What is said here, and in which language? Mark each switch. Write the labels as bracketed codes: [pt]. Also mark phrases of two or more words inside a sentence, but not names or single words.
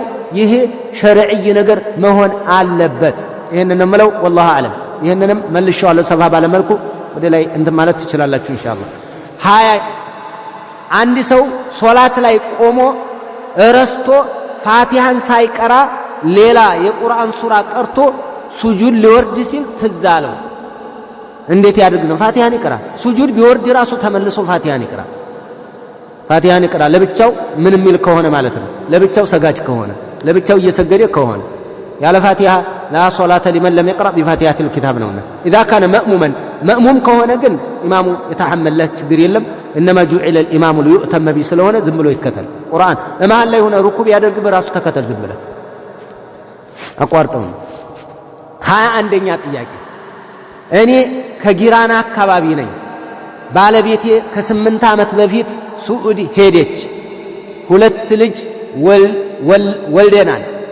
[am] ይሄ ሸርዒ ነገር መሆን አለበት። ይሄንን እምለው ወላሂ አለም። ይሄንንም መልሼዋለሁ ሰፋ ባለ መልኩ ወደ ላይ እንትን ማለት ትችላላችሁ ኢንሻአላህ። አንድ ሰው ሶላት ላይ ቆሞ ረስቶ ፋቲሃን ሳይቀራ ሌላ የቁርአን ሱራ ቀርቶ ሱጁድ ሊወርድ ሲል ትዝ አለው። እንዴት ያድርግ ነው? ፋቲሃን ይቅራ። ሱጁድ ቢወርድ ራሱ ተመልሶ ፋቲሃን ይቅራ። ለብቻው ምን የሚል ከሆነ ማለት ነው። ለብቻው ሰጋጅ ከሆነ ለብቻው እየሰገደ ከሆነ ያለ ፋቲሃ [ar] لا صلاة لمن لم يقرأ بفاتحة الكتاب [am] ነውና [ar] اذا كان [am] መእሙም ከሆነ ግን ኢማሙ የተሐመለህ ችግር የለም። [ar] انما جعل الامام ليؤتم به [am] ስለሆነ ዝም ብሎ ይከተል። ቁርአን እማን ላይ ሆነ ሩኩዕ ያደርግ በራሱ ተከተል ዝም ብለህ አቋርጠው። 21ኛ ጥያቄ እኔ ከጊራና አካባቢ ነኝ። ባለቤቴ ከ8 ዓመት በፊት ሱዑዲ ሄደች። 2 ልጅ ወልደናል።